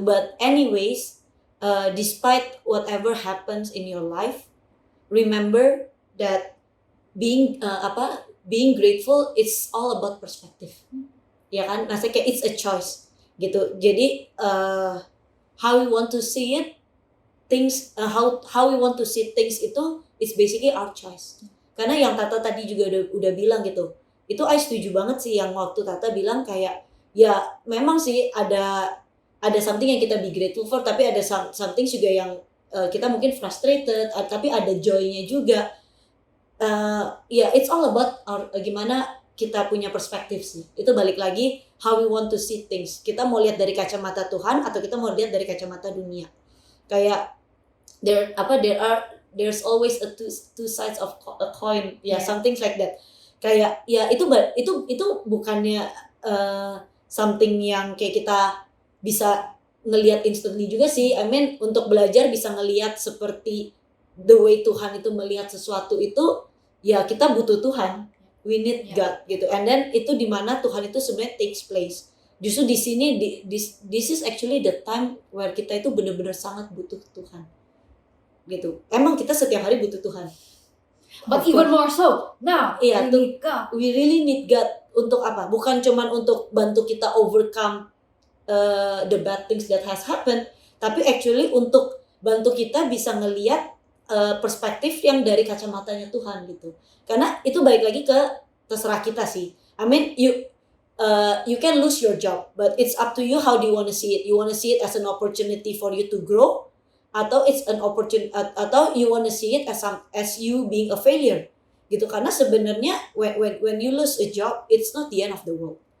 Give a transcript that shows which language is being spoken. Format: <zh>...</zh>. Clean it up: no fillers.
<en>But anyways, despite whatever happens in your life, remember that being grateful it's all about perspective.</en> <id>Ya kan? Maksudnya kayak</id> <en>it's a choice gitu. Jadi how we want to see it, things how we want to see things itu it's basically our choice.</en> <id>Karena yang Tata tadi juga udah bilang gitu. Itu I setuju banget sih yang waktu Tata bilang kayak ya memang sih ada something yang kita be grateful for, tapi ada something juga yang kita mungkin frustrated, tapi ada joy-nya juga.</id> <en>It's all about</en> <id>gimana kita punya perspektif sih. Itu balik lagi</id> <en>how we want to see things.</en> <id>Kita mau lihat dari kacamata Tuhan atau kita mau lihat dari kacamata dunia. Kayak there</id> <en>there's always a two sides of a coin, Yeah. something like that.</en> <id>Kayak ya itu bukannya something yang kayak kita bisa ngelihat instantly juga sih. I mean untuk belajar bisa ngelihat seperti</id> <en>the way</en> <id>Tuhan itu melihat sesuatu itu, ya kita butuh Tuhan,</id> <en>we need God</en> <id>gitu. And then itu dimana Tuhan itu sebenarnya takes place. Justru di sini</id> <en>this is actually the time where</en> <id>kita itu benar-benar sangat butuh Tuhan gitu. Emang kita setiap hari butuh Tuhan,</id> <en>But of even course. more so now,</en> <id>Iya,</id> <en>we need God. We really need God</en> <id>untuk apa? Bukan cuman untuk bantu kita overcome the bad things that has happened, tapi actually untuk bantu kita bisa ngelihat perspektif yang dari kacamatanya Tuhan gitu. Karena itu balik lagi ke terserah kita sih.</id> <en>I mean you can lose your job, but it's up to you how do you want to see it. You want to see it as an opportunity for you to grow, atau it's an opportunity, atau you want to see it as you being a failure gitu. Karena sebenarnya when you lose a job, it's not the end of the world.</en>